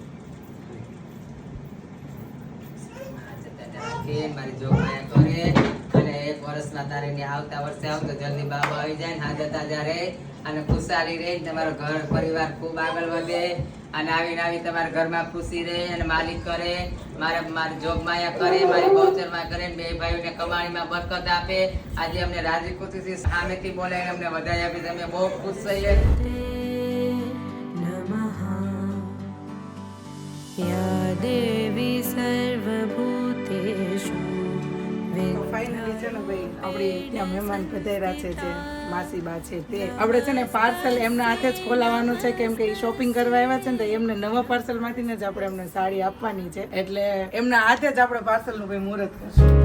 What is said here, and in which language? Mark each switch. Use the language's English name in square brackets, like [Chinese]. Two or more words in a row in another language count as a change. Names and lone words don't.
[Gujarati] રાખે, મારી જોગ માયા કરે અને એક વર્ષમાં તારે ને આવતા વર્ષે આવ તો જલ્દી બાબા આવી જાય ને હાજર તાજા રહે અને ખુશાલી રહે ને તમારો ઘર પરિવાર ખૂબ આગળ વધે અને આવી તમારા ઘરમાં ખુશી રહે અને માલિક કરે, મારી જોગ માયા કરે, મારી બહુચર માં કરે ને બે ભાઈઓને કમાણીમાં બરકત આપે. આજે અમને રાજી ખુશીથી સામેથી બોલાવીને અમને વધાઈ આપી, તમે બહુ ખુશ થઈએ. [Sanskrit] नमः या देवी सर्वभूतेषु [Gujarati] તો ફાઇનલી છે ને ભાઈ આપણી ત્યાં મહેમાન પધાર્યા છે જે માસીબા છે તે આપણે છે ને પાર્સલ એમના હાથે જ ખોલાવવાનું છે, કેમ કે શોપિંગ કરવા આવ્યા છે ને તો એમને નવા પાર્સલ માંથી જ આપણે એમને સાડી આપવાની છે, એટલે એમના હાથે જ આપણે પાર્સલ નું ભાઈ મુહૂર્ત કરશું.